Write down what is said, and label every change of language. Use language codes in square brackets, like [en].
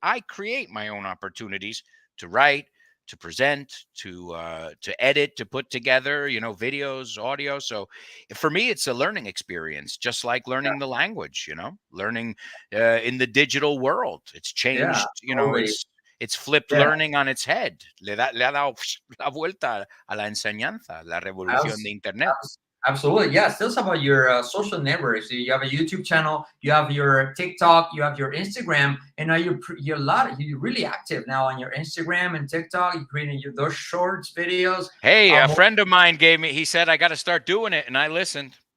[en] I create my own opportunities to write, to present, to edit, to put together, videos, audio. So for me, it's a learning experience, just like learning the language, learning in the digital world. It's changed, it's flipped learning on its head. [es] Le ha dado la vuelta a la enseñanza, la revolución de Internet. [en] Absolutely. Yeah. Tell us about your social networks. You have a YouTube channel, you have your TikTok, you have your Instagram, and now you're really active now on your Instagram and TikTok. You're creating those shorts videos. Hey, a friend of mine he said, I got to start doing it. And I listened.